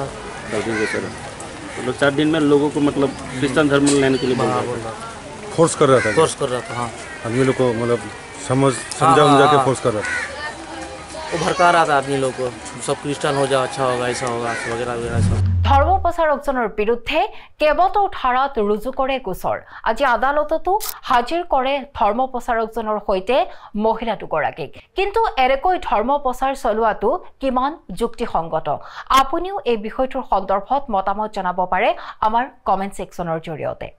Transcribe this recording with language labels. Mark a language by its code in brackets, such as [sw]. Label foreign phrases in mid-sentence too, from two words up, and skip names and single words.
[hi] 4 दिन जैसा रहा मतलब 4 दिन में लोगों को मतलब क्रिश्चियन धर्म लेने के लिए बोल रहा था। फोर्स कर रहा था हाँ आदमी लोग को मतलब समझा के फोर्स कर रहा था वो भड़का रहा था आदमी लोग को सब क्रिश्चियन हो जाओ अच्छा होगा ऐसा होगा वगैरह वगैरह सब [as] ধৰ্ম প্ৰচাৰকজনৰ বিৰুদ্ধে কেইবাটাও ধাৰাত ৰুজু কৰে গোচৰ আজি আদালততো হাজিৰ কৰে ধৰ্ম প্ৰচাৰকজনৰ সৈতে মহিলা দুগৰাকীক কিন্তু এৰেকৈ ধৰ্ম প্ৰচাৰ চলোৱাটো কিমান যুক্তিসংগত আপুনিও এই বিষয়টোৰ সন্দৰ্ভত মতামত জনাব পাৰে আমাৰ কমেন্ট সেকশনৰ জৰিয়তে।